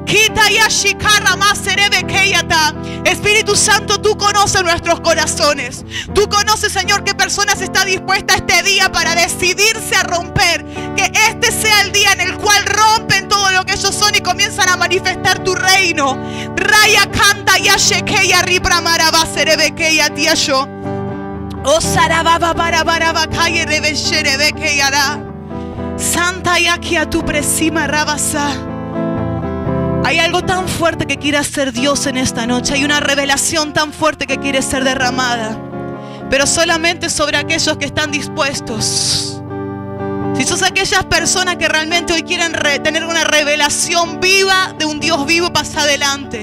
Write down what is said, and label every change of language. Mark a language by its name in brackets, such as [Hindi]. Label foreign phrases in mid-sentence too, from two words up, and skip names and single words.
[Spanish] Espíritu Santo, tú conoces nuestros corazones. Tú conoces, Señor, qué personas está dispuesta este día para decidirse a romper. Que este sea el día en el cual rompen todo lo que ellos son y comienzan a manifestar tu reino. Raya canta ya shekeya ribramaraba serebekeya tiasho. O sarababa barababa kaye rebesherebekeyara. Santa yaki a tu presima rabasa. Hay algo tan fuerte que quiere hacer Dios en esta noche. Hay una revelación tan fuerte que quiere ser derramada, pero solamente sobre aquellos que están dispuestos. Si sos aquellas personas que realmente hoy quieren tener una revelación viva de un Dios vivo, pasa adelante.